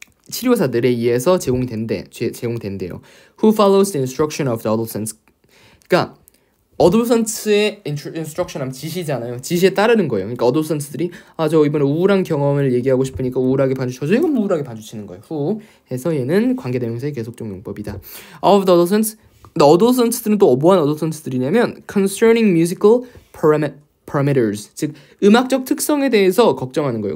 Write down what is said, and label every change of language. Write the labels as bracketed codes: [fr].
[ko] 치료사들에 의해서 제공된대요. [en] Who follows the instruction of the adolescents. [ko] 그러니까 adolescents의 instruction 하면 지시잖아요. 지시에 따르는 거예요. 그러니까 adolescents들이 저 이번에 우울한 경험을 얘기하고 싶으니까 우울하게 반주 쳐줘. 이건 우울하게 반주 치는 거예요. Who 해서 얘는 관계대명사의 계속적 용법이다. [en] Of the adolescents. [ko] adolescents들은 또 뭐한 adolescents들이냐면 [en] concerning musical parameters, [ko] 즉 음악적 특성에 대해서 걱정하는 거예요.